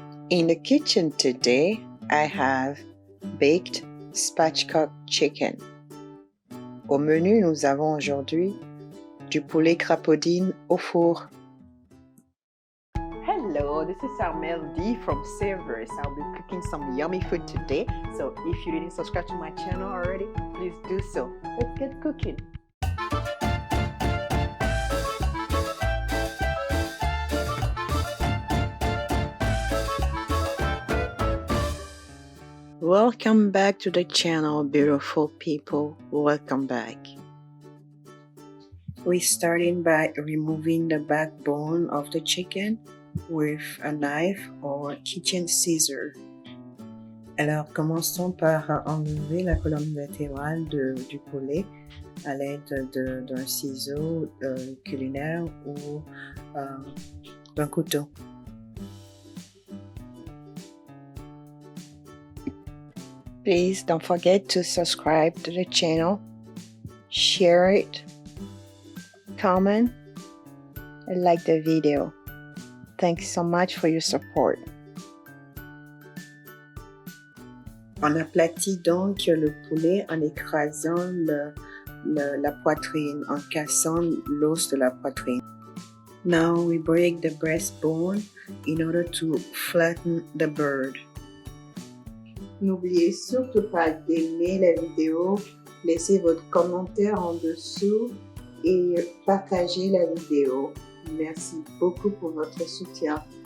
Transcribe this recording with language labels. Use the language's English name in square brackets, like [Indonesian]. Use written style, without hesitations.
[English] In the kitchen today, I have baked spatchcock chicken. [French] Au menu, nous avons aujourd'hui du poulet crapaudine au four. [English] Hello, this is Armel D from Savourous. I'll be cooking some yummy food today. So if you didn't subscribe to my channel already, please do so. Let's get cooking. Welcome back to the channel, beautiful people. Welcome back. We're starting by removing the backbone of the chicken with a knife or kitchen scissor. [French] Alors, commençons par enlever la colonne latérale du poulet à l'aide d'un ciseau culinaire ou d'un couteau. [English] Please don't forget to subscribe to the channel, share it, comment, and like the video. Thanks so much for your support. [French] On aplatit donc le poulet en écrasant la poitrine, en cassant l'os de la poitrine. [English] Now we break the breastbone in order to flatten the bird. [French] N'oubliez surtout pas d'aimer la vidéo, laissez votre commentaire en dessous et partagez la vidéo. Merci beaucoup pour votre soutien.